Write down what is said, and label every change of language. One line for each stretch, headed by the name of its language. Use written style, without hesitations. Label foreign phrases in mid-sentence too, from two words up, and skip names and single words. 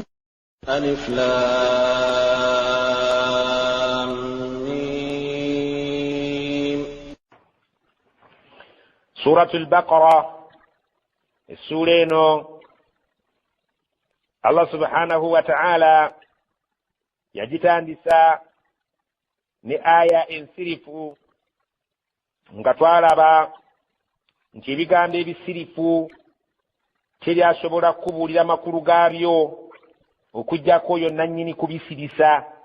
Arabic: ألف لام ميم. سورة البقرة السورين الله سبحانه وتعالى
Ganda: yagitandisa ne aya ensirifu nga twalaba nti ebigambo ebisirifu teryasobola kubuulira makulu gaabyo okujjako oyo nannyini kubisirisa.